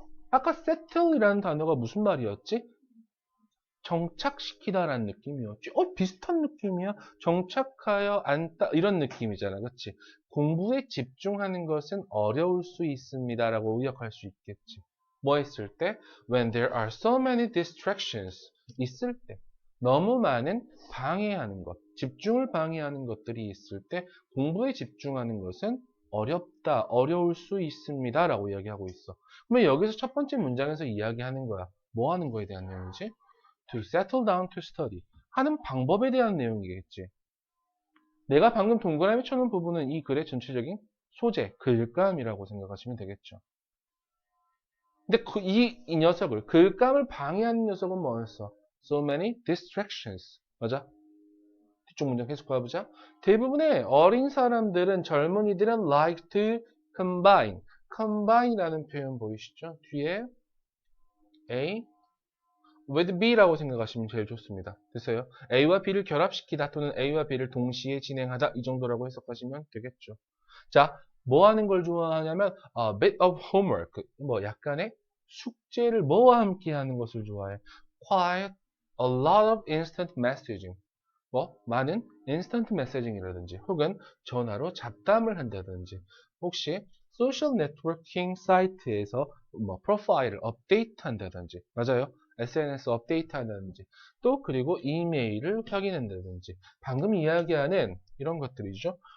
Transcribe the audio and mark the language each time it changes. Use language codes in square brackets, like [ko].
[ko] 아까 settle이라는 단어가 무슨 말이었지? 정착시키다라는 느낌이었지. 비슷한 느낌이야. 정착하여 앉다 이런 느낌이잖아. 그렇지? 공부에 집중하는 것은 어려울 수 있습니다라고 의역할 수 있겠지. 뭐 했을 때? [en] When there are so many distractions. [ko] 있을 때. 너무 많은 방해하는 것, 집중을 방해하는 것들이 있을 때 공부에 집중하는 것은 어렵다, 어려울 수 있습니다 라고 이야기하고 있어. 그러면 여기서 첫 번째 문장에서 이야기하는 거야. 뭐 하는 거에 대한 내용이지? [en] To settle down to study. [ko] 하는 방법에 대한 내용이겠지. 내가 방금 동그라미 쳐놓은 부분은 이 글의 전체적인 소재, 글감이라고 생각하시면 되겠죠. 근데 이 녀석을, 글감을 방해하는 녀석은 뭐였어? [en] So many distractions. [ko] 맞아? 뒤쪽 문장 계속 봐보자. 대부분의 어린 사람들은, 젊은이들은 [en] like to combine. [ko] combine이라는 표현 보이시죠? 뒤에 A with B라고 생각하시면 제일 좋습니다. 됐어요? A와 B를 결합시키다 또는 A와 B를 동시에 진행하다 이 정도라고 해석하시면 되겠죠. 자, 뭐 하는 걸 좋아하냐면 [en] a bit of homework. [ko] 뭐 약간의 숙제를 뭐와 함께 하는 것을 좋아해. [en] Quite a lot of instant messaging. [ko] 뭐 많은 instant messaging이라든지 혹은 전화로 잡담을 한다든지 혹시 소셜 네트워킹 사이트에서 뭐 프로파일을 업데이트한다든지 맞아요. SNS 업데이트 한다든지 또 그리고 이메일을 확인한다든지 방금 이야기하는 이런 것들이죠.